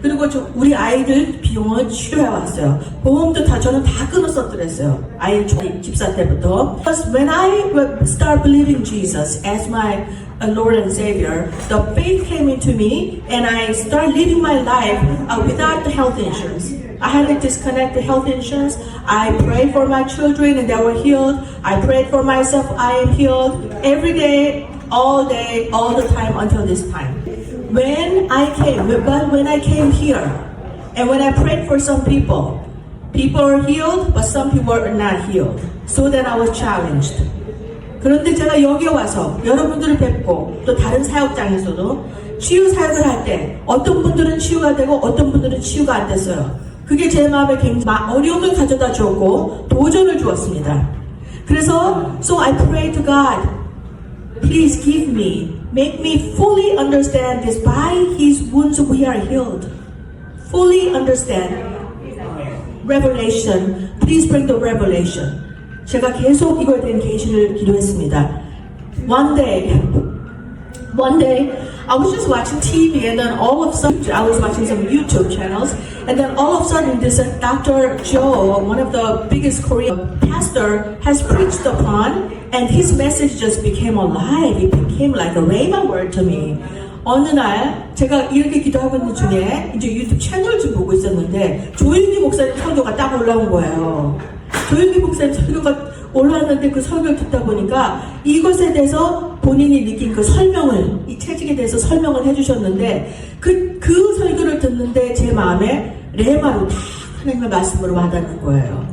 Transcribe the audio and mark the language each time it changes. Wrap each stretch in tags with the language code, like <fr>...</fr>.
<ko>그리고 우리 아이들 비용을 치료해왔어요. 보험도 저는 다 끊었었더랬어요. 아이 집사 때부터.</ko> <en>Because when I start believing Jesus as my Lord and Savior, the faith came into me and I started living my life without the health insurance. I had to disconnect the health insurance. I prayed for my children and they were healed. I prayed for myself, I am healed. Every day, all the time until this time. When I came here and when I prayed for some people are healed, but some people are not healed. So then I was challenged.</en> <ko>그런데 제가 여기 와서 여러분들을 뵙고 또 다른 사역장에서도 치유 사역을 할 때 어떤 분들은 치유가 되고 어떤 분들은 치유가 안 됐어요. 그게 제 마음에 굉장히 어려움을 가져다 주었고 도전을 주었습니다. 그래서</ko> <en>so I pray to God, please give me, make me fully understand this. By His wounds we are healed. Fully understand. Revelation. Please bring the revelation.</en> <ko>제가 계속 이거에 대한 계시를 기도했습니다.</ko> <en>One day, I was just watching TV and then all of a sudden, I was watching some YouTube channels and then all of a sudden this Dr. Joe, one of the biggest Korean pastor, has preached upon and his message just became alive. It became like a rhema word to me.</en> <ko>어느 날 제가 이렇게 기도하고 있는 중에 이제 유튜브 채널 좀 보고 있었는데 조윤기 목사님 설교가 딱 올라온 거예요. 조윤기 목사님 설교가 올라왔는데 그 설교를 듣다 보니까 이것에 대해서 본인이 느낀 그 설명을, 이 채찍에 대해서 설명을 해주셨는데 그 설교를 듣는데 제 마음에 레마로 다 하나님의 말씀으로 와닿는 거예요.</ko>